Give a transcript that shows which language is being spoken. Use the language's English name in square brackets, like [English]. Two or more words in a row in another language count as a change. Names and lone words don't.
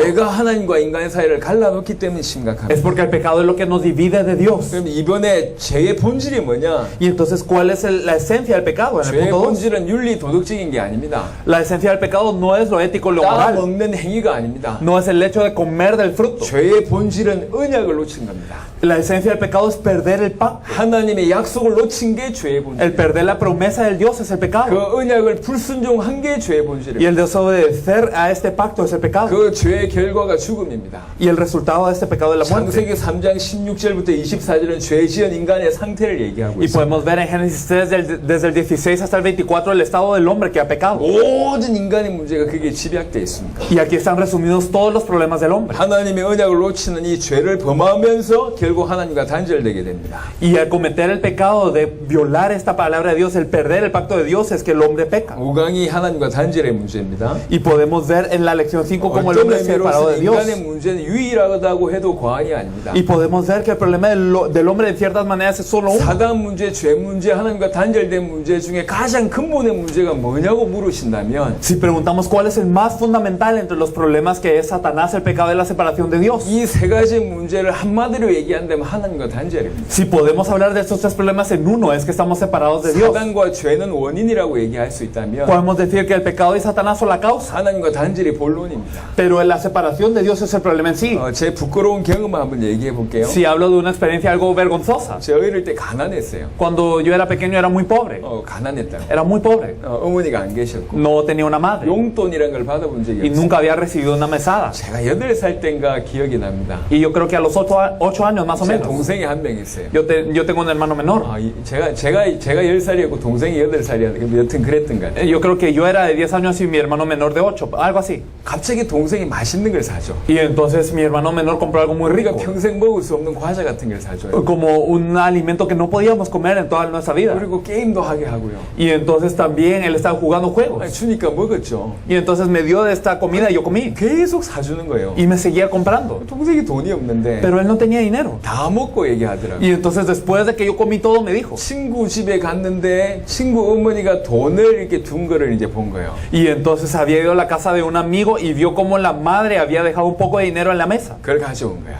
[Korean] 죄가 하나님과 인간의 사이를 갈라놓기 때문에 [Spanish] Es [Korean] 심각합니다. [Spanish] porque el pecado es lo que nos divide de Dios. [Korean] 그럼 이번에 죄의 본질이 뭐냐? [Spanish] Y entonces, ¿cuál es la esencia del pecado? En el [Korean] 죄의 [Spanish] punto 2, [Korean] 본질은 윤리 도덕적인 게 아닙니다. [Spanish] la esencia del pecado no es lo ético, lo [Korean] 따 [Spanish] moral. [Korean] 먹는 행위가 아닙니다. [Spanish] No es el hecho de comer del fruto. [Korean] 죄의 본질은 언약을 놓친 겁니다. [Spanish] La esencia del pecado es perder el pacto. [Korean] 하나님의 약속을 놓친 게 죄의 본질. [Spanish] El perder la promesa del Dios es el [Korean] 그 [Spanish] pecado. [Korean] 언약을 불순종한 게 죄의 [Spanish] Y [Korean] 본질입니다. [Spanish] el desobedecer a este pacto es el pecado. [Korean] 그 죄의 결과가 죽음입니다. [Spanish] Y el resultado de este pecado es la muerte. [Korean] 창세기 3장 16절부터 24절은 죄 지은 인간의 상태를 얘기하고 [Spanish] Y [Korean] 있습니다. [Spanish] podemos ver en Génesis 3 desde el 16 hasta el 24 el estado del hombre que ha pecado. [Korean] 모든 인간의 문제가 그게 집약되어 있습니다. [Spanish] Y aquí están resumidos todos los problemas del hombre. [Korean] 하나님의 언약을 놓치는 이 죄를 범하면서 결국 하나님과 단절되게 됩니다. [Spanish] Y al cometer el pecado de violar esta palabra de Dios, el perder el pacto de Dios, es que el hombre peca. [Korean] 5강이 하나님과 단절의 문제입니다. [Spanish] Y podemos ver en la lección 5 como el [Korean] 어떤 [Spanish] hombre es separado de Dios. [Korean] 인간의 문제는 유일하다고 해도 과언이 아닙니다. [Spanish] Y podemos ver que el problema del hombre en ciertas maneras es solo uno. [Korean] 사단 문제, 죄 문제, 하나님과 단절된 문제 중에 가장 근본의 문제가 뭐냐고 물으신다면 [Spanish] Si preguntamos cuál es el más fundamental entre los problemas que es Satanás, el pecado y la separación de Dios. [Korean] 이 세 가지 문제를 한마디로 얘기한다면 하나님과 단절입니다. [Spanish] Si podemos hablar de estos 3 problemas en uno, es que estamos separados de Dios. [Korean] 사단과 죄는 원인이라고 얘기할 수 있다면 [Spanish] Podemos decir que el pecado y Satanás son la causa, [Korean] 하나님과 단절이 본론입니다. [Spanish] pero la separación de Dios es el problema en sí. [Korean] 제 부끄러운 경험을 한번 얘기해 볼게요. [Spanish] Si hablo de una experiencia algo vergonzosa, [Korean] 제 어릴 때 가난했어요. [Spanish] cuando yo era pequeño era muy pobre. [Korean] 가난했다고. [Spanish] Era muy pobre. [Korean] 어머니가 안 계셨고 [Spanish] No tenía una madre [Korean] 용돈이란 걸 받아본 적이 [Spanish] y [Korean] 없어요. [Spanish] nunca había recibido una mesada. [Korean] 제가 8살 땐가 기억이 납니다. [Spanish] Y yo creo que a los 8 años más o [Korean] 제 [Spanish] menos. [Korean] 동생이 한 명 있어요. [Spanish] Yo tengo un hermano menor. [Korean] 제가 10살이었고 동생이 8살이었는데 여튼 그랬던 것 같아요. [Spanish] Yo creo que yo era de 10 años y mi hermano menor de 8, algo así. [Korean] 갑자기 동생이 맛있는 걸 사줘. [Spanish] Y entonces mi hermano menor compró algo muy [Korean] 우리가 [Spanish] rico, [Korean] 평생 먹을 수 없는 과자 같은 걸 사줘요. [Spanish] como un alimento que no podíamos comer en toda nuestra vida. [Korean] 그리고 게임도 하게 하고요. [Spanish] Y entonces también él estaba jugando juegos. [Korean] 주니까 먹었죠. [Spanish] Y entonces me dio de esta comida y yo comí. [Korean] 계속 사주는 거예요. [Spanish] Y me seguía comprando. [Korean] 동생이 돈이 없는데 [Spanish] Pero él no tenía dinero. [Korean] 다 먹고 얘기하더라고요. [Spanish] Y entonces después de que yo comí todo me dijo. [Korean] 친구 집에 갔는데 친구 어머니가 돈을 이렇게 둔 거를 이제 본 거예요. [Spanish] Y entonces había ido a la casa de un amigo y vio como la madre había dejado un poco de dinero en la mesa. [Korean] 그걸 가져온 거야.